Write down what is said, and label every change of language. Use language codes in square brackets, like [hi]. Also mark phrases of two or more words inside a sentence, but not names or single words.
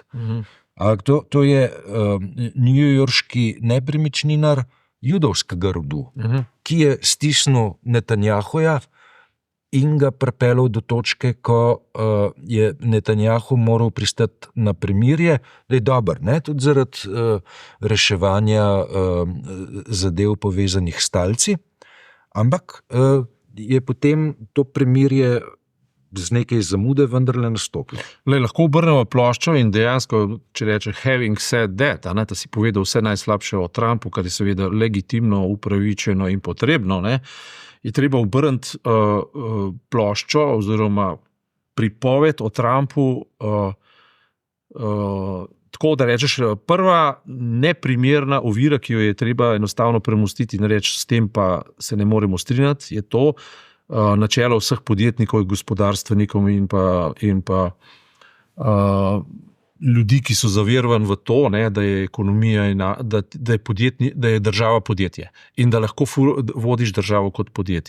[sl] To je newyorški nepremičninar judovskega rodu, ki je stisnil Netanjahuja in ga pripeljal do točke, ko je Netanjahu moral pristati na premirje, da je dober, tudi zaradi reševanja zadev povezanih s talci, ampak je potem to premirje z nekaj zamude vendarle nastopilo. Lahko obrnemo ploščo in dejansko, če reče [en] having said that, [sl] da si povedal vse najslabše o Trumpu, kar je seveda legitimno, upravičeno in potrebno, je treba obrniti ploščo oziroma pripoved o Trumpu tako, da rečeš, prva neprimerna ovira, ki jo je treba enostavno premostiti in reči, s tem pa se ne moremo strinjati, je to, načelo vseh podjetnikov, gospodarstvenikov in pa ljudi, ki so zaverovani v to, da je ekonomija, da je država podjetje in da lahko vodiš državo kot podjetje.